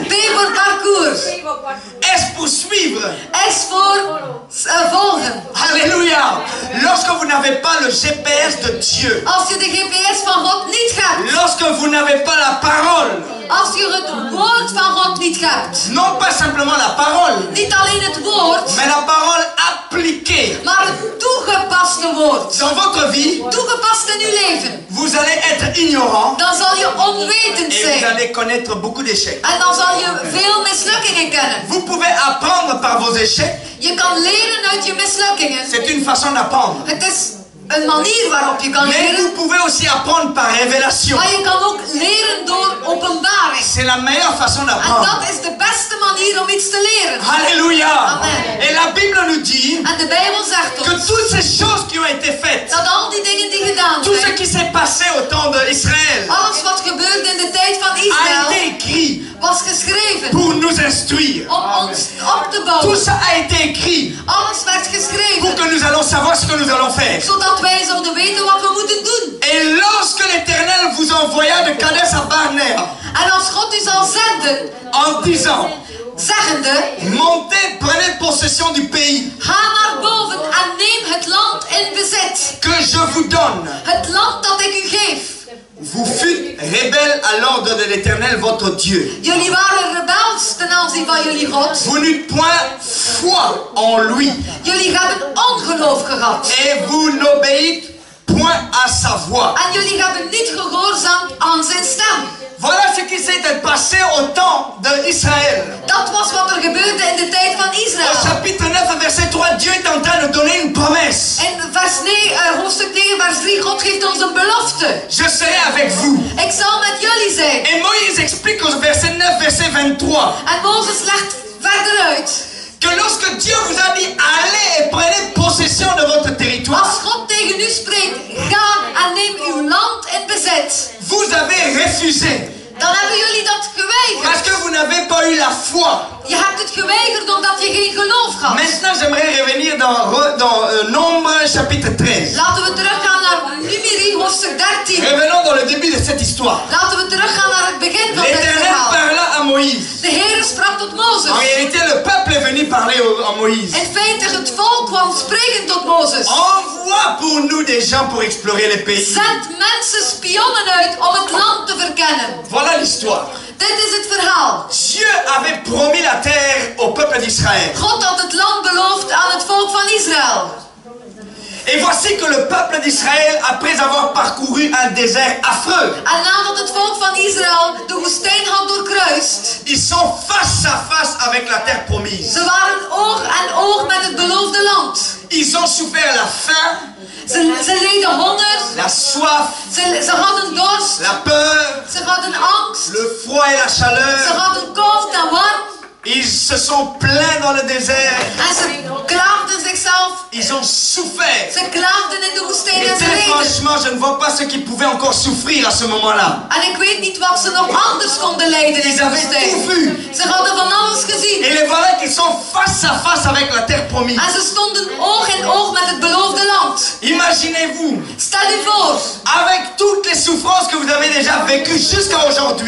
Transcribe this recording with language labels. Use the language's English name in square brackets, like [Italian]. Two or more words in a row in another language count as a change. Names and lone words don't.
[Dutch] P voor parcours. [French] S pour suivre. [Dutch] S voor volgen. [French] Alléluia. Lorsque vous n'avez pas le GPS de Dieu, [Dutch] Als je de GPS van God niet hebt. [French] lorsque vous n'avez pas la parole, [Dutch] Als je het woord van God niet hebt. [French] non pas simplement la parole, [Dutch] Niet alleen het woord. [French] mais la parole appliquée [Dutch] Maar het toegepaste woord. [French] dans votre vie, [Dutch] Toegepast in uw leven. [French] vous allez être ignorant [Dutch] Dan zal je onwetend [French] et vous [Dutch] zijn. [French] allez connaître beaucoup d'échecs. [Dutch] En dan zal je veel mislukkingen kennen. [French] Vous pouvez apprendre par vos échecs, [Dutch] Je kan leren uit je mislukkingen. [French] c'est une façon d'apprendre. [Dutch] Het is een manier waarop je kan [French] Mais vous [Dutch] leren. [French] pouvez aussi apprendre par révélation. [Dutch] Maar je kan ook leren door openbaring. [French] C'est la meilleure façon [Dutch] En [French] d'apprendre. [Dutch] dat is de beste manier om iets te leren. [French] Alléluia. [Dutch] Amen. [French] Et la Bible nous dit [Dutch] En de Bijbel zegt [French] que [Dutch] ons [French] toutes ces choses qui ont été faites, [Dutch] dat al die dingen die gedaan [French] tout ce [Dutch] zijn, [French] qui s'est passé au temps d'Israël, [Dutch] alles wat gebeurde in de tijd van [French] a [Dutch] Israël, [French] été écrit [Dutch] was geschreven [French] pour nous instruire. [Dutch] om ons op te [French] Tout [Dutch] bouwen. [French] ça a été écrit [Dutch] Alles werd [French] pour [Dutch] geschreven, [French] que nous allons savoir ce que nous allons faire. [Dutch] zodat wij zouden weten wat we moeten doen. [French] Et lorsque l'Éternel vous envoya de Kadesh à Barnea [Dutch] En als God u zal zenden, [French] en disant, [Dutch] zeggende, [French] montez, prenez possession du pays [Dutch] ga naar boven en neem het land in bezit. [French] que je vous donne. [Dutch] Het land dat ik u geef. [French] Vous fûtes rebelles à l'ordre de l'Éternel votre Dieu. [Dutch] Jullie waren rebels ten aanzien van jullie God. [French] Vous n'eûtes point foi en lui [Dutch] Jullie hebben ongeloof gehad. [French] et vous n'obéissez point à sa voix. [Dutch] En jullie hebben niet gehoorzaamd aan zijn stem. [French] Voilà ce qui s'est passé au temps d'Israël. [Dutch] Dat was wat er gebeurde in de tijd van [French] Au [Dutch] Israël. [French] chapitre 9, verset 3, Dieu est en train de donner une promesse. [Dutch] In hoofdstuk 9, vers 3, God geeft ons een belofte. [French] Je serai avec vous. [Dutch] Ik zal met jullie zijn. [French] Et Moïse explique au verset 9, verset 23, [Dutch] En Mozes legt verder uit. [French] que lorsque Dieu vous a dit, allez et prenez possession de votre territoire, [Dutch] Als God tegen u spreekt, ga en neem uw land in bezit. [French] vous avez refusé. [Dutch] Dan hebben jullie dat geweigerd. [French] Parce que vous n'avez pas eu la foi. [Dutch] Je hebt het geweigerd omdat je geen geloof had. [French] Maintenant, j'aimerais revenir dans Nombre chapitre 13. [Dutch] Laten we teruggaan naar Numeri hoofdstuk 13. [French] Revenons dans le début de cette histoire. [Dutch] Laten we teruggaan naar het begin van dit [French] L'Éternel [Dutch] verhaal. [French] parla à Moïse. [Dutch] De Heer sprak tot Mozes. [French] En réalité, le peuple est venu parler à Moïse. [Dutch] In feite, het volk kwam spreken tot Mozes. [French] Envoie pour nous des gens pour explorer les pays. [Dutch] Zend mensen spionnen uit om het land te verkennen. [French] Voilà l'histoire. [Dutch] Dit is het verhaal. [French] Dieu avait promis la terre au peuple d'Israël. [Dutch] God had het land beloofd aan het volk van Israël. [French] Et voici que le peuple d'Israël, après avoir parcouru un désert affreux, [Dutch] En nadat het volk van Israël de woestijn had doorkruist, [French] ils sont face à face avec la terre promise. [Dutch] ze waren oog aan oog met het beloofde land. [French] Ils ont souffert la faim, [Dutch] Ze leden honger, [French] la soif, [Dutch] ze hadden dorst, [French] la peur, [Dutch] ze hadden angst, [French] le froid et la [Dutch] ze [French] chaleur. [Dutch] hadden koud en warm. [French] Ils se sont plaints dans le désert. [Dutch] En ze klaagden zichzelf, [French] Ils ont souffert. [Dutch] ze klaagden in de woestijn [French] Et [Dutch] en ze [French] très [Dutch] leden. [French] franchement, je ne vois pas ce qu'ils pouvaient encore souffrir à ce moment-là. [Dutch] En ik weet niet wat ze nog anders konden lijden in [French] Ils [Dutch] de [French] avaient [Dutch] woestijn. [French] tout vu. [Dutch] Ze hadden van alles [French] Et [Dutch] gezien. [French] les voilà qui sont face à face avec la terre promise. [Dutch] En ze stonden oog in oog met het beloofde land. [French] Imaginez-vous, [Dutch] Stel u voor, [French] avec toutes les souffrances que vous avez déjà vécues jusqu'à aujourd'hui,